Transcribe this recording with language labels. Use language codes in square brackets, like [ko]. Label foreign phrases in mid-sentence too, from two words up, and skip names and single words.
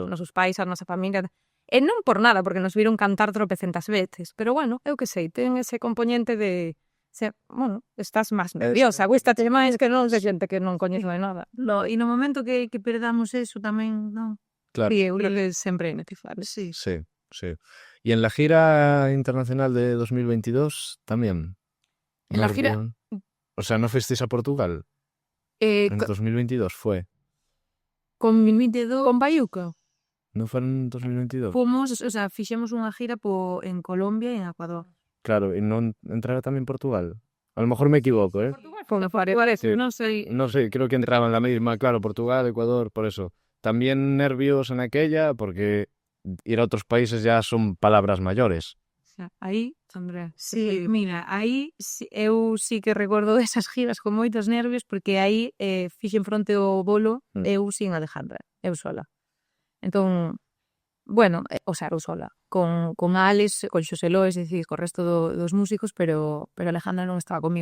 [gl] os nosos pais, a nosa familia, e non por nada, porque nos viron cantar tropecentas veces, pero bueno, eu que sei, ten ese componente de, bueno, estás máis nerviosa, guístate máis que non de xente que non coñezo de nada. E no momento que perdamos eso tamén, non? Claro. E eu creo que sempre é necesario. Sí. Sí, sí. [es] ¿Y en la gira internacional de 2022 también? En la gira- O sea, ¿no fuisteis a Portugal? En 2022 fue. Con 2022 Con Baiuca? ¿No fue en 2022? [gl] fomos, [es] o sea, [gl] fixemos unha gira en Colombia e en Ecuador. [es] Claro, ¿y no entrará también Portugal? A lo mejor me equivoco, ¿eh? [gl] Parece, [es] Sí. [gl] non sei. [es] No sé, creo que entraba en la misma, claro, Portugal, Ecuador, por eso. También nervios en aquella, porque ir a otros países ya son palabras mayores. [gl] O sea, aí Andrea. Sí, mira, aí eu sí que recordo desas giras con moitos nervios porque aí fixen fronte ao bolo [es] eu sin Alejandra, [gl] eu sola. Entón, bueno, [es] o sea, [gl] eu sola, con Alex, con Xosé Lois, é dicir, co resto dos músicos, pero Alejandra non estaba comigo.